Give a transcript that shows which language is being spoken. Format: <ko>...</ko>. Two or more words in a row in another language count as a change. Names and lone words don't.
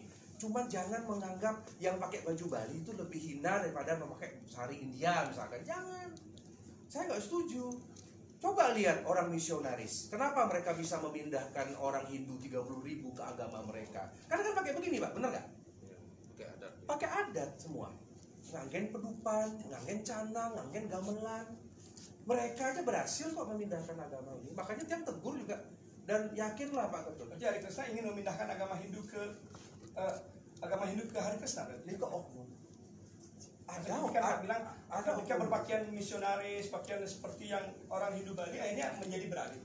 <id>Cuman jangan menganggap yang pakai baju Bali itu lebih hina daripada memakai sari India misalkan. Jangan, saya nggak setuju. Coba lihat orang misionaris, kenapa mereka bisa memindahkan orang Hindu 30.000 ke agama mereka? Karena kan pakai begini Pak, bener nggak? Pakai adat semua.</id> <ban>Nganggen pedupan, nganggen canang, nganggen gamelan.</ban> <id>Mereka aja berhasil kok memindahkan agama ini. Makanya dia tegur juga. Dan yakinlah Pak Ketut. Jadi Hare Krishna ingin memindahkan agama Hindu ke Hare Krishna. Ini kok oknum. Kan bilang ketika berpakaian misionaris, pakaian seperti yang orang Hindu Bali, akhirnya menjadi beralih.</id>